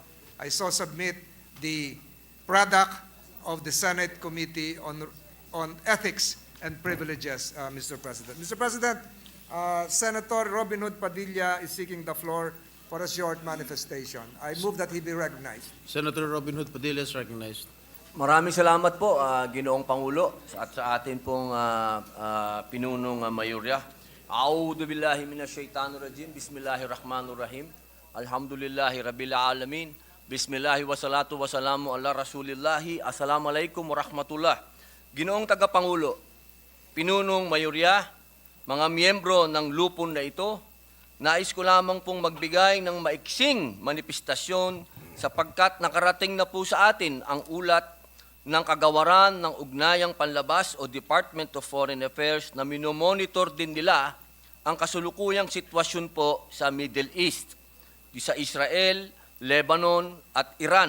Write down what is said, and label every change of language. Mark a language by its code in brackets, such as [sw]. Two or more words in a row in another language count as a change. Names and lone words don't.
[en] I so submit the product of the Senate Committee on Ethics and Privileges, Mr. President. Mr. President, Senator Robin Hood Padilla is seeking the floor for a short manifestation. I move that he be recognized. Senator Robin Hood Padilla is recognized. [tl] Maraming salamat po, Ginoong Pangulo, at sa atin pong pinunong mayorya. [ar] أعوذ بالله من الشيطان الرجيم. بسم الله الرحمن الرحيم. الحمد لله رب العالمين. بسم الله والصلاة والسلام على رسول الله. السلام عليكم ورحمة الله. [tl] Ginoong Tagapangulo, pinunong mayorya, mga miyembro ng lupon na ito, nais ko lamang pong magbigay ng maiksing manifestasyon sapagkat nakarating na po sa atin ang ulat ng kagawaran ng Ugnayang Panlabas o Department of Foreign Affairs na minomonitor din nila ang kasulukuyang sitwasyon po sa Middle East, sa Israel, Lebanon at Iran.